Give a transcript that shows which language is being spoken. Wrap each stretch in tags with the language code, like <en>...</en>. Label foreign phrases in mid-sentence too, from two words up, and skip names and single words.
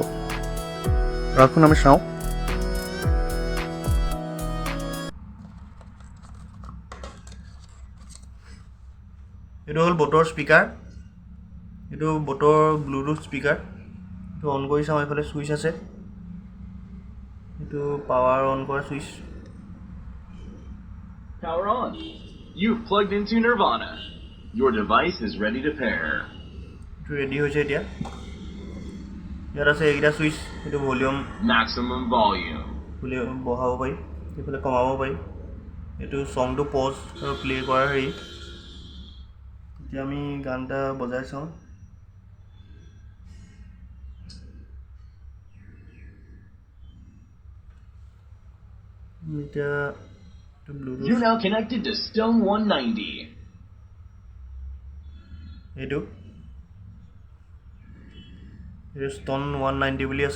<as>ৰাখোন আমি চাওঁ। এইটো হ'ল বটৰ স্পীকাৰ। এইটো বটৰ ব্লুটুথ স্পীকাৰ। এইটো অন কৰি চাওঁ, এইফালে ছুইচ আছে। এইটো পাৱাৰ অন কৰা ছুইচ।</as> <en>Power on. You've plugged into Nirvana. Your device is ready to pair.</en> <as>এইটো ৰেডি হৈছে এতিয়া। ইয়াত আছে এইকেইটা ছুইচ। এইটো ভলিউম</as> <en>Maximum volume.</en> <as>বঢ়াব পাৰি, এইফালে কমাব পাৰি। এইটো ছংটো পজ আৰু প্লে কৰাৰ হেৰি। এতিয়া আমি গান এটা বজাই চাওঁ। এতিয়া</as> <en>You're now connected to Stone 190.</en> <as>এইটো ষ্টন 190 বুলি আছে।</as>